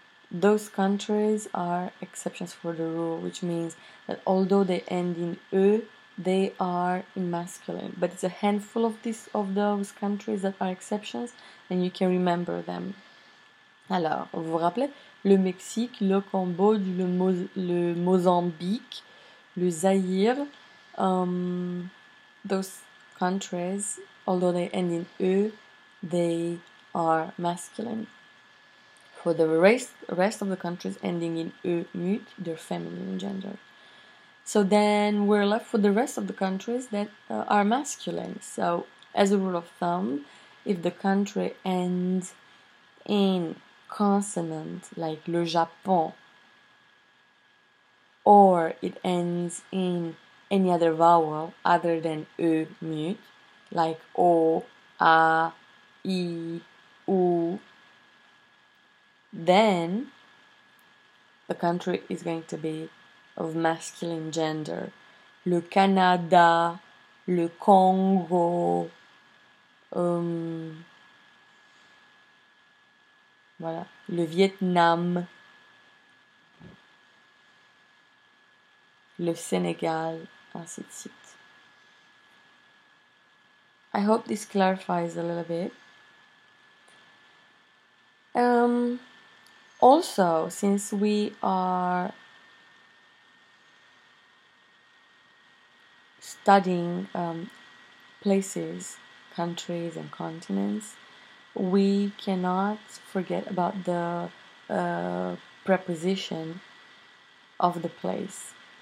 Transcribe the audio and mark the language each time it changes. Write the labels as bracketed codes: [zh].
[en] Those countries are exceptions for the rule, which means that although they end in E, they are in masculine. But it's a handful of those countries that are exceptions, and you can remember them. [fr] Alors, vous vous rappelez? Le Mexique, le Cambodge, le Mozambique, le Zaïre. [en] Those countries, although they end in E, they are masculine. For the rest of the countries ending in E mute, they're feminine in gender. So then we're left with the rest of the countries that are masculine. So as a rule of thumb, if the country ends in consonant like le Japon, or it ends in any other vowel other than E mute, like O, A, I, U, then the country is going to be of masculine gender. [fr] Le Canada, le Congo, voilà, le Vietnam, le Sénégal, ainsi de suite. [en] I hope this clarifies a little bit. Also, since we are studying places, countries, and continents, we cannot forget about the preposition of the place.